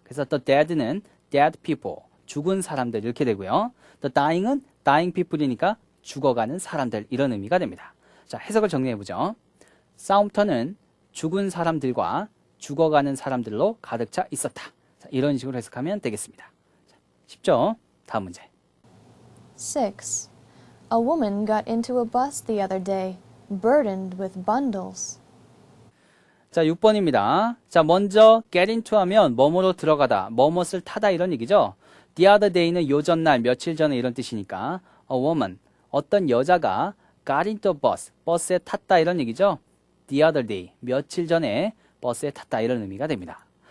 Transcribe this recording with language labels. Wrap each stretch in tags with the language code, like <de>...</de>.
<ko>그래서 the dead는 dead people, 죽은 사람들 이렇게 되고요. The dying은 dying people이니까 죽어가는 사람들 이런 의미가 됩니다. 자, 해석을 정리해보죠. 싸움터는 죽은 사람들과 죽어가는 사람들로 가득 차 있었다. 자, 이런 식으로 해석하면 되겠습니다. 자, 쉽죠? 다음 문제.</ko> <en>6. A woman got into a bus the other day, burdened with bundles.</en> <ko>자, 6번입니다. 자, 먼저 get into 하면 뭐뭐로 들어가다, 뭐뭇을 타다 이런 얘기죠. The other day는 요전날, 며칠 전에 이런 뜻이니까 a woman, 어떤 여자가</ko> <en>got into a bus,</en> <ko>버스에 탔다 이런 얘기죠. The other day, 며칠 전에 버스에 탔다 이런 의미가 됩니다.</ko>